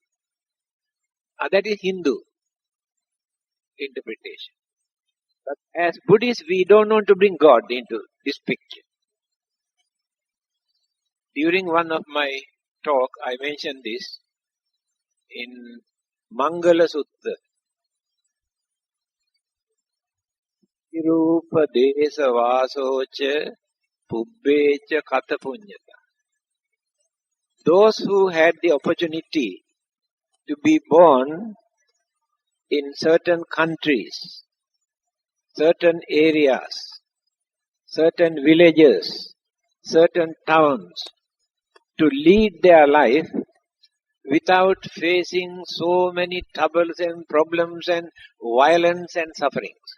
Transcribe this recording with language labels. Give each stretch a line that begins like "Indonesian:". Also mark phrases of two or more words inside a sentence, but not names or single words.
English: That is Hindu interpretation. But as Buddhists, we don't want to bring God into this picture. During one of my talk, I mentioned this in Mangala Sutta.
Pali: Irupa desa vasocha pubbecha kata punyata.
English: Those who had the opportunity to be born in certain countries, certain areas, certain villages, certain towns, to lead their life without facing so many troubles and problems and violence and sufferings.